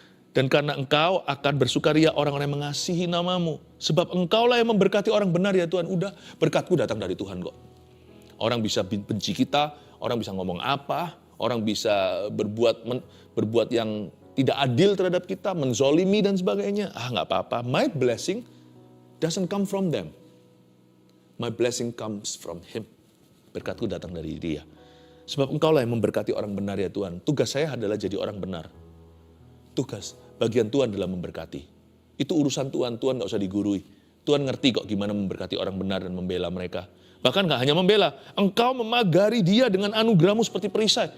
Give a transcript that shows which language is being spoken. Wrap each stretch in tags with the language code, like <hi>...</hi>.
<id>Dan karena Engkau akan bersukaria orang-orang yang mengasihi namamu. Sebab Engkaulah yang memberkati orang benar ya Tuhan. Udah, berkatku datang dari Tuhan kok. Orang bisa benci kita, orang bisa ngomong apa, orang bisa berbuat yang tidak adil terhadap kita, menzolimi dan sebagainya. Nggak apa-apa.</id> <en>My blessing doesn't come from them. My blessing comes from Him.</en> <id>Berkatku datang dari Dia. Sebab Engkaulah yang memberkati orang benar ya Tuhan. Tugas saya adalah jadi orang benar. Tugas, bagian Tuhan adalah memberkati. Itu urusan Tuhan, Tuhan gak usah digurui. Tuhan ngerti kok gimana memberkati orang benar dan membela mereka. Bahkan gak hanya membela, Engkau memagari dia dengan anugerahmu seperti perisai.</id>